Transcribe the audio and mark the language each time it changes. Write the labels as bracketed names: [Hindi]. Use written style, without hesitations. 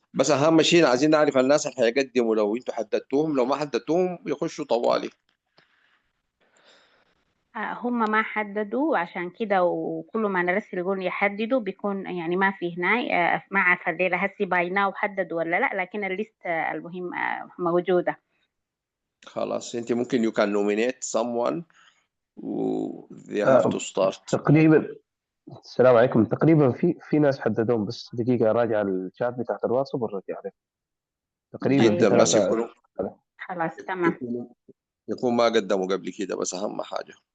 [Arabic] بس اهم شيء عايزين نعرف الناس اللي هيقدموا، لو انتوا حددتوهم، لو ما حددتوهم يخشوا طوالي. هم ما حددوا عشان كده، وكل ما نرسل يقول يحددوا بيكون يعني ما في هناي. ما عارفة الليلة هسي بايناه وحددوا ولا لا، لكن الليست المهم موجودة. خلاص، انت ممكن [English] you can nominate someone و they have to start. [Arabic] تقريبا. السلام عليكم. تقريبا في ناس حددوهم، بس دقيقة راجع الشات بتاعت الواتساب ورجع عليه. تقريبا في جدا، طيب بس ثلاثة. خلاص تمام. يكون ما قدموا قبل كده، بس اهم حاجه.